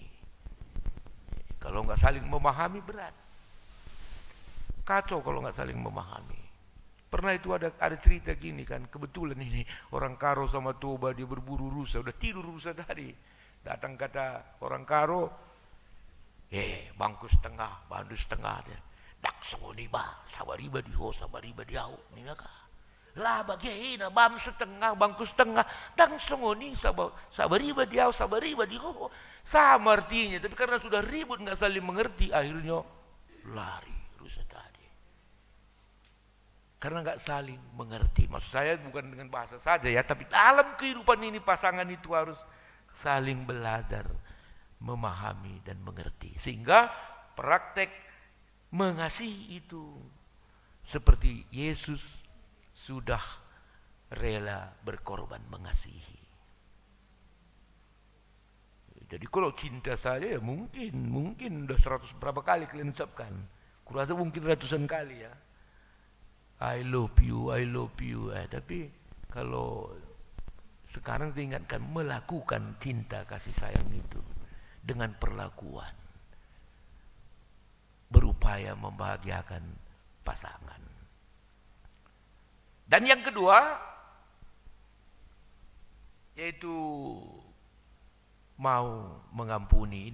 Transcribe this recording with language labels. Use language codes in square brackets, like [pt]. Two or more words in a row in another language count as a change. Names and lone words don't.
[id] Kalau nggak saling memahami berat, kacau kalau nggak saling memahami. Pernah itu ada cerita gini kan, kebetulan ini orang Karo sama Toba dia berburu rusa, udah tidur rusa tadi. Datang kata orang Karo, [btx] bangku setengah, bandu setengah [id] dia. [bbc] Dak songoni ba, sabariba di ho, sabariba di au, ningaka. [id] Lah bagaimana [btx] bam setengah, bangku setengah, [bbc] dang songoni sabariba di au, sabariba di ho. [id] Sama artinya, tapi karena sudah ribut nggak saling mengerti, akhirnya lari rusa tadi. Karena nggak saling mengerti. Maksud saya bukan dengan bahasa saja ya, tapi dalam kehidupan ini pasangan itu harus saling belajar, memahami dan mengerti. Sehingga praktek mengasihi itu seperti Yesus sudah rela berkorban mengasihi. Jadi kalau cinta saja ya mungkin udah 100 berapa kali kalian ucapkan. Kurasa mungkin ratusan kali ya. [en] I love you. [id] Tapi kalau sekarang diingatkan melakukan cinta kasih sayang itu dengan perlakuan, berupaya membahagiakan pasangan. Dan yang kedua, yaitu mau mengampuni.